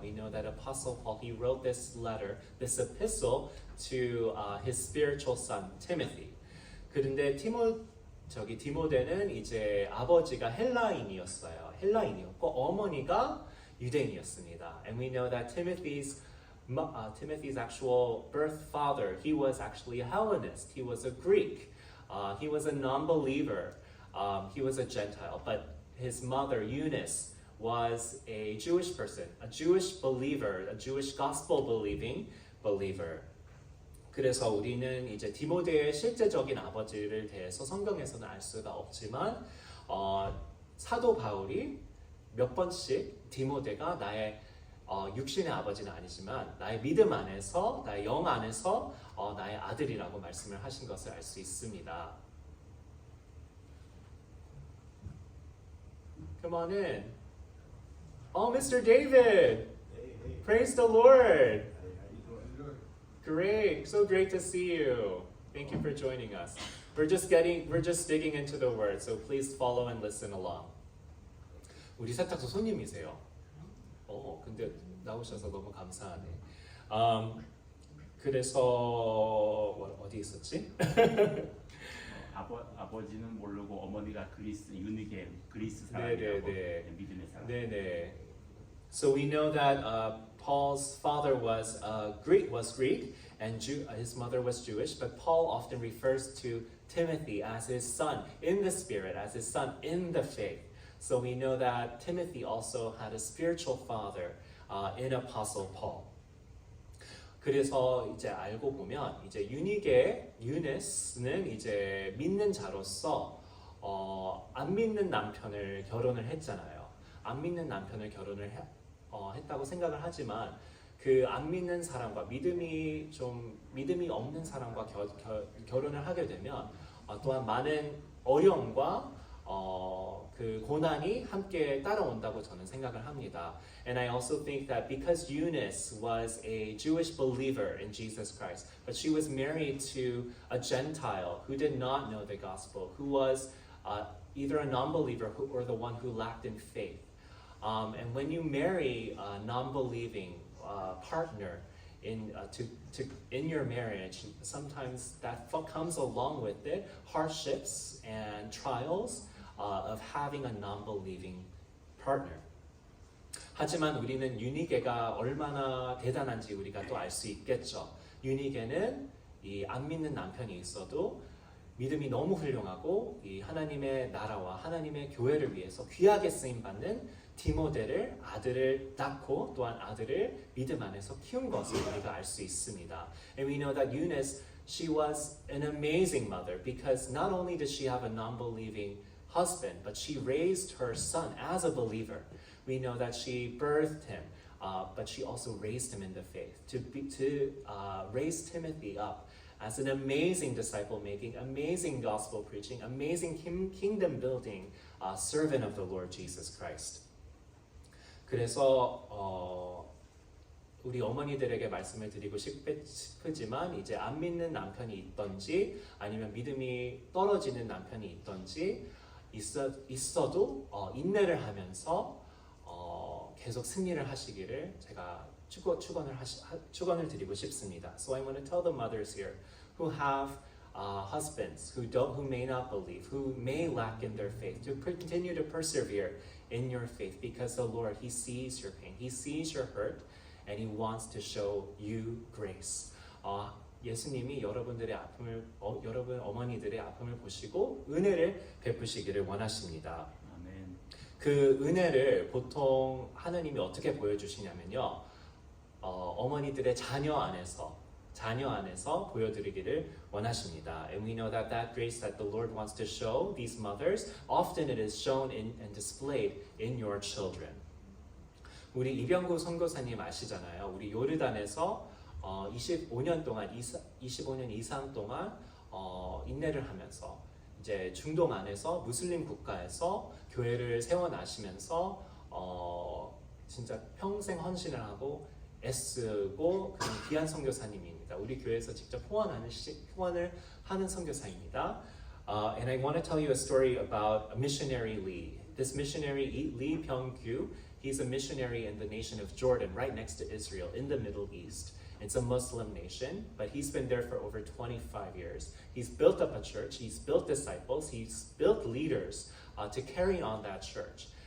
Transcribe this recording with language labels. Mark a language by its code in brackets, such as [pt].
[en] We know that Apostle Paul, he wrote this letter, this epistle to his spiritual son Timothy. [ko] 그런데 디모데는 이제 아버지가 헬라인이었고 어머니가 유대인이었습니다. [en] And we know that Timothy's actual birth father, he was actually a Hellenist. He was a Greek. He was a non-believer. He was a Gentile, but his mother, Eunice, was a Jewish person, a Jewish believer, a Jewish gospel-believing believer. [ko] 그래서 우리는 이제 디모데의 실제적인 아버지를 대해서 성경에서는 알 수가 없지만 사도 바울이 몇 번씩 디모데가 나의 육신의 아버지는 아니지만 나의 믿음 안에서, 나의 영 안에서 나의 아들이라고 말씀을 하신 것을 알 수 있습니다. [en] Come on in. Oh, Mr. David. Hey. Praise the Lord. Hey, how you doing? Great. So great to see you. Thank you for joining us. We're just digging into the word, so please follow and listen along. [ko] 우리 세탁소 손님이세요. 근데 나오셔서 너무 감사하네. 그래서 어디 있었지? 아버지는 모르고 어머니가 유니게 그리스 사람이라고 믿음의 사람. 네네. [en] So we know that Paul's father was Greek, and his mother was Jewish. But Paul often refers to Timothy as his son in the spirit, as his son in the faith. So we know that Timothy also had a spiritual father in Apostle Paul. [ko] 그래서 이제 알고 보면 이제 유니스는 이제 믿는 자로서 안 믿는 남편을 결혼을 했잖아요. 안 믿는 남편을 결혼을 했다고 생각을 하지만 그 안 믿는 사람과 믿음이 없는 사람과 결혼을 하게 되면 또한 많은 어려움과 그 고난이 함께 따라온다고 저는 생각을 합니다. [en] And I also think that because Eunice was a Jewish believer in Jesus Christ, but she was married to a Gentile who did not know the gospel, who was either a non-believer or the one who lacked in faith. And when you marry a non-believing partner in your marriage, sometimes that comes along with it hardships and trials of having a non-believing partner. [ko] 하지만 우리는 유니게가 얼마나 대단한지 우리가 또 알 수 있겠죠. 유니게는 이 안 믿는 남편이 있어도 믿음이 너무 훌륭하고 이 하나님의 나라와 하나님의 교회를 위해서 귀하게 쓰임 받는 디모데를 아들을 낳고 또한 아들을 믿음 안에서 키운 것을 우리가 알 수 있습니다. [en] And we know that Eunice, she was an amazing mother because not only did she have a non-believing husband, but she raised her son as a believer. We know that she birthed him, but she also raised him in the faith to raise Timothy up as an amazing disciple-making, amazing gospel preaching, amazing kingdom-building servant of the Lord Jesus Christ. [ko] 그래서 우리 어머니들에게 말씀을 드리고 싶지만 이제 안 믿는 남편이 있던지 아니면 믿음이 떨어지는 남편이 있던지 있어도 인내를 하면서 계속 승리를 하시기를 제가 축원을 드리고 싶습니다. [en] So I want to tell the mothers here who have husbands who may not believe, who may lack in their faith, to continue to persevere in your faith because the Lord, He sees your pain, He sees your hurt, and He wants to show you grace. [ko] 예수님이 여러분들의 아픔을, 여러분 어머니들의 아픔을 보시고 은혜를 베푸시기를 원하십니다. 아멘. 그 은혜를 보통 하나님이 어떻게 보여주시냐면요, 어머니들의 자녀 안에서 보여드리기를 원하십니다. [en] And we know that that grace that the Lord wants to show these mothers, often it is shown and displayed in your children. [ko] 우리 이병구 선교사님 아시잖아요. 우리 요르단에서 25년 이상 동안 인내를 하면서 이제 중동 안에서 무슬림 국가에서 교회를 세워나시면서 진짜 평생 헌신을 하고 애쓰고 그런 귀한 선교사님입니다. 우리 교회에서 직접 후원을 하는 선교사입니다. [en] And I want to tell you a story about a missionary Lee. This missionary Lee Byung-kyu, he's a missionary in the nation of Jordan, right next to Israel, in the Middle East. It's a Muslim nation, but he's been there for over 25 years. He's built up a church, he's built disciples, he's built leaders to carry on that church.